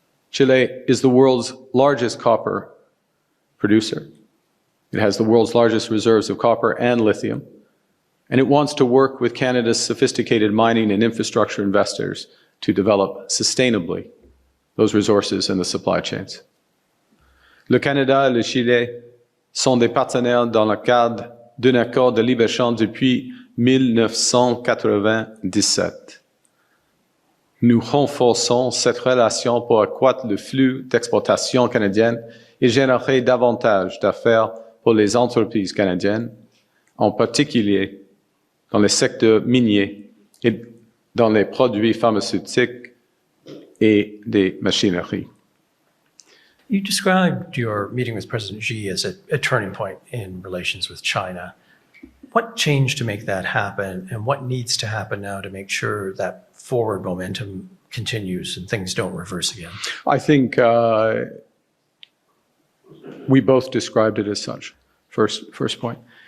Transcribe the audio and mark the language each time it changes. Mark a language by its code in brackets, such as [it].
[en] Chile is the world's largest copper producer. It has the world's largest reserves of copper and lithium, and it wants to work with Canada's sophisticated mining and infrastructure investors to develop sustainably those resources and the supply chains. [fr] Le Canada et le Chili sont des partenaires dans le cadre d'un accord de libre-échange depuis 1997. Nous renforçons cette relation pour accroître le flux d'exportation canadienne et générer davantage d'affaires pour les entreprises canadiennes, en particulier dans les secteurs miniers et dans les produits pharmaceutiques et des machineries. [en] You described your meeting with President Xi as a turning point in relations with China. What changed to make that happen, and what needs to happen now to make sure that forward momentum continues and things don't reverse again? I think we both described it as such. First point.